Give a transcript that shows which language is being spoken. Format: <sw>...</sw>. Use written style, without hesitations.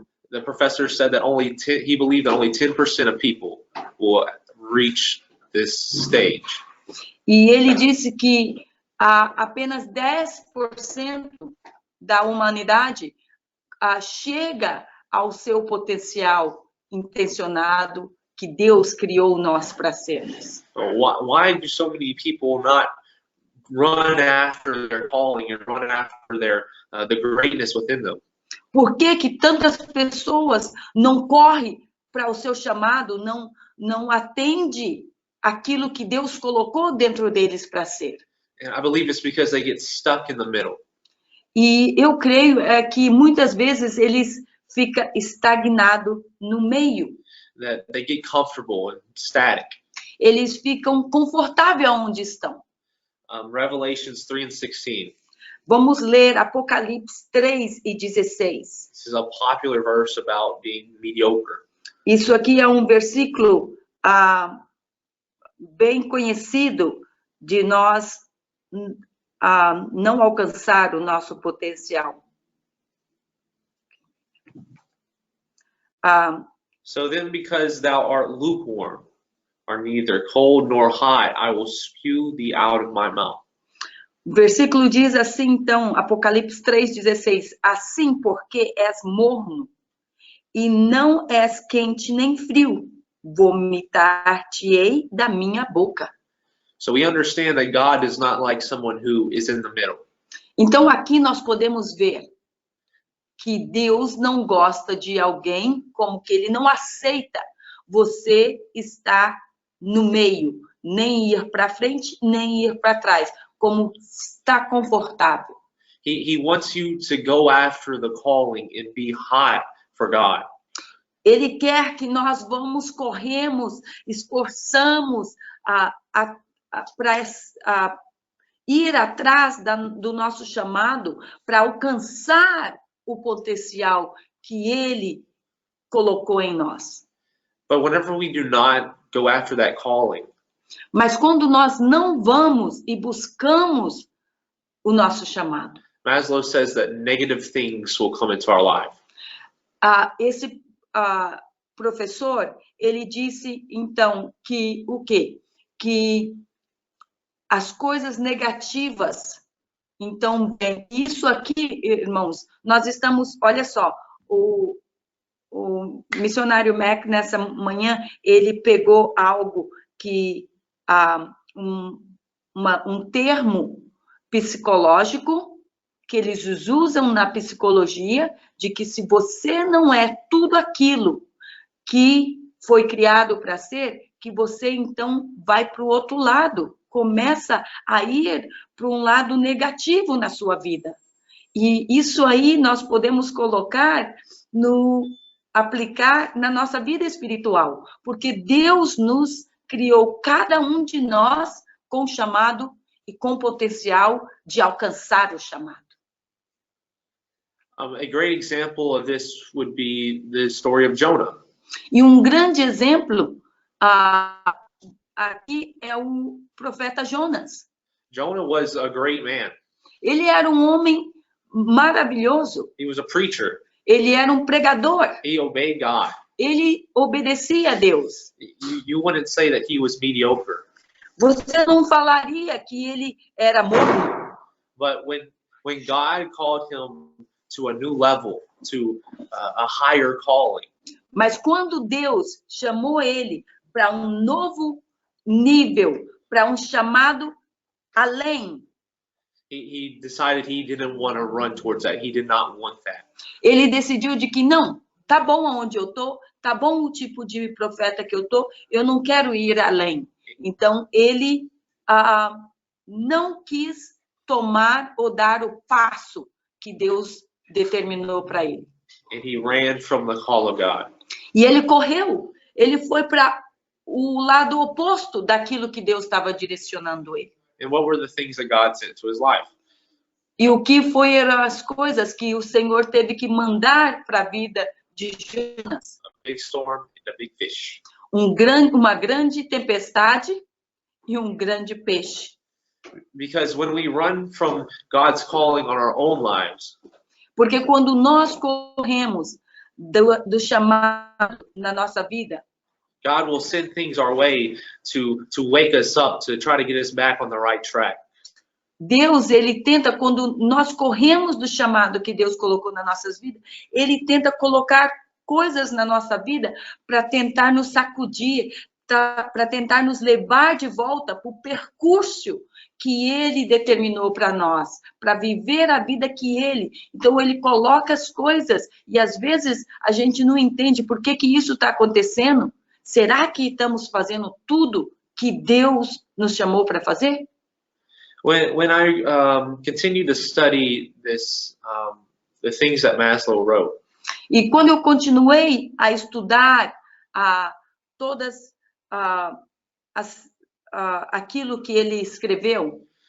<en>The professor said that he believed that only 10% of people will reach this stage.</en> <pt>E ele disse que apenas 10% da humanidade chega ao seu potencial intencionado que Deus criou nós para sermos.</pt> <en>Why do so many people not run after their calling and run after the greatness within them?</en> <pt>Por que tantas pessoas não correm para o seu chamado, não atende aquilo que Deus colocou dentro deles para ser?</pt> <en>And I believe it's because they get stuck in the middle.</en> <pt>E eu creio que muitas vezes eles ficam estagnados no meio.</pt> <en>That they get comfortable and static.</en> <pt>Eles ficam confortáveis onde estão.</pt> <en>Revelations 3:16.</en> <pt>Vamos ler Apocalipse 3:16.</pt> <en>This is a popular verse about being mediocre.</en> <pt>Isso aqui é um versículo bem conhecido de nós não alcançar o nosso potencial.</pt> <en>So then, because thou art lukewarm, are neither cold nor hot, I will spew thee out of my mouth.</en> <pt>O versículo diz assim, então, Apocalipse 3:16, assim porque és morno e não és quente nem frio, vomitar-te-ei da minha boca.</pt> <en>So we understand that God is not like someone who is in the middle.</en> <pt>Então aqui nós podemos ver que Deus não gosta de alguém, como que ele não aceita você estar no meio, nem ir para frente, nem ir para trás, como está confortável.</pt> <en>He wants you to go after the calling and be hot for God.</en> <pt>Ele quer que nós corremos, esforçamos para ir atrás do nosso chamado, para alcançar o potencial que ele colocou em nós.</pt> <en>But whenever we do not go after that calling,</en> <pt>Mas quando nós não vamos e buscamos o nosso chamado,</pt> <en>Maslow says that negative things will come into our life.</en> <pt>esse professor, ele disse, então, que o quê? Que as coisas negativas, então, isso aqui, irmãos, nós estamos, olha só, o missionário Mac, nessa manhã, ele pegou algo que, um termo psicológico, que eles usam na psicologia, de que se você não é tudo aquilo que foi criado para ser, que você então vai para o outro lado, começa a ir para um lado negativo na sua vida. E isso aí nós podemos colocar aplicar na nossa vida espiritual, porque Deus nos criou, cada um de nós, com chamado e com potencial de alcançar o chamado.</pt> <en>A great example of this would be the story of Jonah.</en> <pt>E um grande exemplo aqui é o profeta Jonas.</pt> <en>Jonah was a great man.</en> <pt>Ele era um homem maravilhoso.</pt> <en>He was a preacher.</en> <pt>Ele era um pregador.</pt> <en>He obeyed God.</en> <pt>Ele obedecia a Deus.</pt> <en>You wouldn't say that he was mediocre.</en> <pt>Você não falaria que ele era morno.</pt> <en>But when God called him to a new level, to a higher calling,</en> <pt>Mas quando Deus chamou ele para um novo nível, para um chamado além,</pt> <en>he decided he didn't want to run towards that. He did not want that.</en> <pt>ele decidiu de que não, tá bom aonde eu tô, tá bom o tipo de profeta que eu tô, eu não quero ir além. Então, ele não quis tomar ou dar o passo que Deus determinou para ele.</pt> <en>And he ran from the call of God.</en> <pt>E ele correu, ele foi para o lado oposto daquilo que Deus estava direcionando ele.</pt> <en>And what were the things that God sent to his life?</en> <pt>E o que foram as coisas que o Senhor teve que mandar para a vida de Jonas?</pt> <en>A big storm and a big fish.</en> <pt>Uma grande tempestade e um grande peixe.</pt> <en>Because when we run from God's calling on our own lives,</en> <pt>Porque quando nós corremos do chamado na nossa vida,</pt> <en>God will send things our way to wake us up, to try to get us back on the right track.</en> <pt>Deus, ele tenta, quando nós corremos do chamado que Deus colocou nas nossas vidas, ele tenta colocar coisas na nossa vida para tentar nos sacudir, para tentar nos levar de volta para o percurso que ele determinou para nós, para viver a vida que ele. Então, ele coloca as coisas e, às vezes, a gente não entende por que isso está acontecendo. Será que estamos fazendo tudo que Deus nos chamou para fazer?</pt> <en>When I continue to study this, the things that Maslow wrote,</en> <pt>E quando eu continuei a estudar todas aquilo que ele escreveu,</pt>